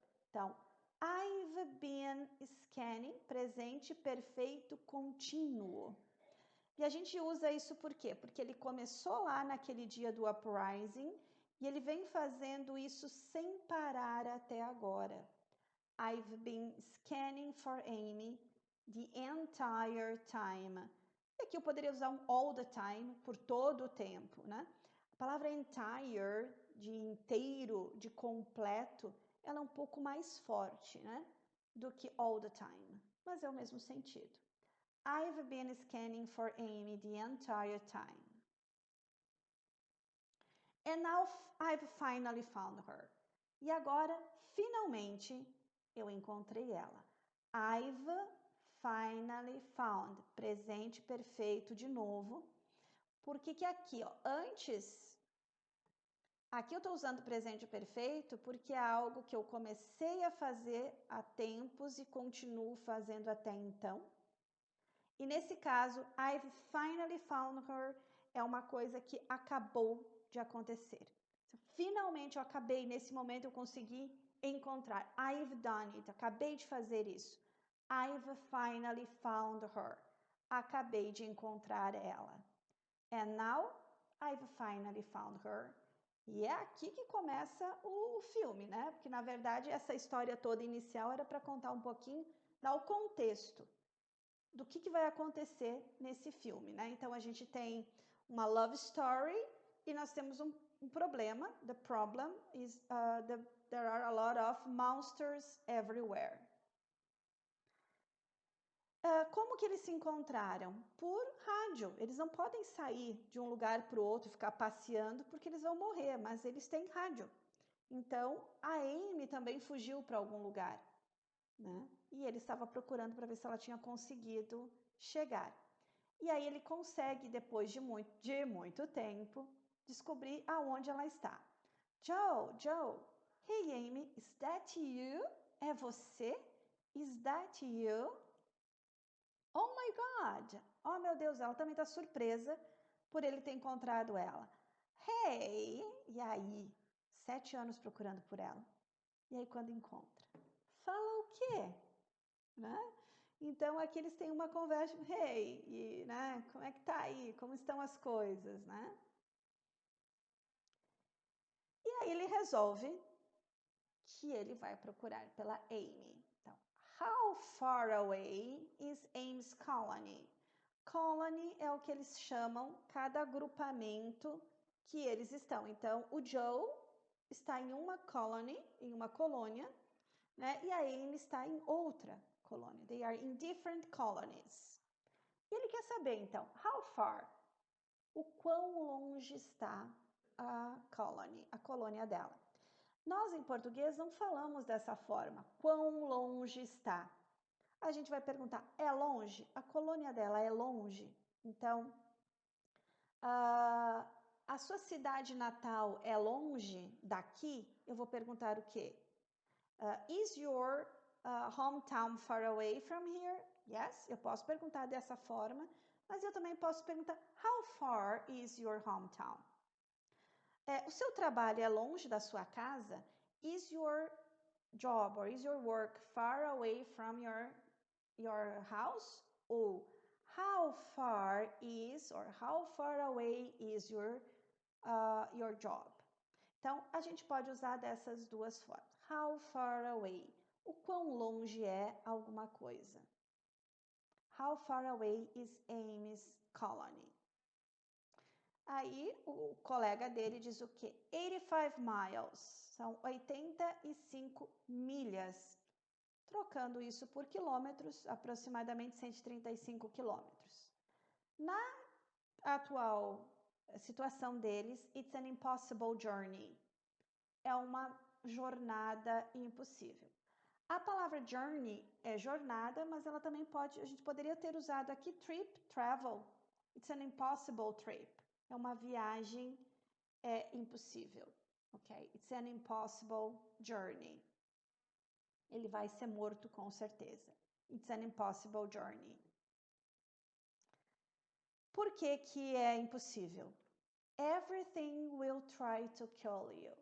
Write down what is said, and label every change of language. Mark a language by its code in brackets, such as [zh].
[pt] Então, [en] I've been scanning, [pt] presente perfeito contínuo. E a gente usa isso por quê? Porque ele começou lá naquele dia do uprising e ele vem fazendo isso sem parar até agora. [en] I've been scanning for Amy the entire time. [pt] E aqui eu poderia usar um [en] all the time, [pt] por todo o tempo, né? A palavra entire, de inteiro, de completo, ela é um pouco mais forte, né? Do que all the time, mas é o mesmo sentido. [en] I've been scanning for Amy the entire time. And now I've finally found her. [pt] E agora, finalmente, eu encontrei ela. [en] I've finally found. [pt] Presente perfeito de novo. Por que aqui, ó, antes... Aqui eu estou usando presente perfeito porque é algo que eu comecei a fazer há tempos e continuo fazendo até então. E nesse caso, [en] I've finally found her [pt] é uma coisa que acabou de acontecer. Finalmente eu acabei, nesse momento eu consegui encontrar. [en] I've done it. [pt] Acabei de fazer isso. [en] I've finally found her. [pt] Acabei de encontrar ela. [en] And now I've finally found her. [pt] E é aqui que começa o filme, né? Porque, na verdade, essa história toda inicial era para contar um pouquinho, dar o contexto do que vai acontecer nesse filme, né? Então, a gente tem uma love story e nós temos um problema. [en] The problem is there are a lot of monsters everywhere. [pt] Como que eles se encontraram? Por rádio. Eles não podem sair de um lugar para o outro e ficar passeando porque eles vão morrer, mas eles têm rádio. Então, a Amy também fugiu para algum lugar, né? E ele estava procurando para ver se ela tinha conseguido chegar. E aí ele consegue, depois de muito tempo, descobrir aonde ela está. [en] Joe, hey Amy, is that you? [pt] É você? [en] Is that you? Oh my God! [pt] Oh meu Deus, ela também está surpresa por ele ter encontrado ela. Hey! E aí? 7 anos procurando por ela. E aí quando encontra? Fala o quê? Né? Então aqui eles têm uma conversa, hey, e, né? Como é que tá aí? Como estão as coisas, né? E aí ele resolve que ele vai procurar pela Amy. [en] Então, how far away is Amy's colony? [pt] Colony é o que eles chamam cada agrupamento que eles estão. Então, o Joe está em uma colony, em uma colônia, né? E a Amy está em outra colônia. [en] They are in different colonies. [pt] E ele quer saber, então, [en] how far? [pt] O quão longe está a colônia dela. Nós, em português, não falamos dessa forma. Quão longe está? A gente vai perguntar, é longe? A colônia dela é longe? Então, a sua cidade natal é longe daqui? Eu vou perguntar o quê? [en] Is your hometown far away from here? [pt] Yes, eu posso perguntar dessa forma, mas eu também posso perguntar, [en] how far is your hometown? [pt] O seu trabalho é longe da sua casa? [en] Is your job or is your work far away from your house? Ou how far is or how far away is your job? [pt] Então, a gente pode usar dessas duas formas. [en] How far away? [pt] O quão longe é alguma coisa? [en] How far away is Amy's colony? [pt] Aí o colega dele diz o quê? 85 miles, são 85 milhas. Trocando isso por quilômetros, aproximadamente 135 quilômetros. Na atual situação deles, [en] it's an impossible journey. [pt] É uma jornada impossível. A palavra journey é jornada, mas ela também a gente poderia ter usado aqui trip, travel. [en] It's an impossible trip. [pt] É uma viagem impossível, ok? [en] It's an impossible journey. [pt] Ele vai ser morto com certeza. [en] It's an impossible journey. [pt] Por que que é impossível? [en] Everything will try to kill you.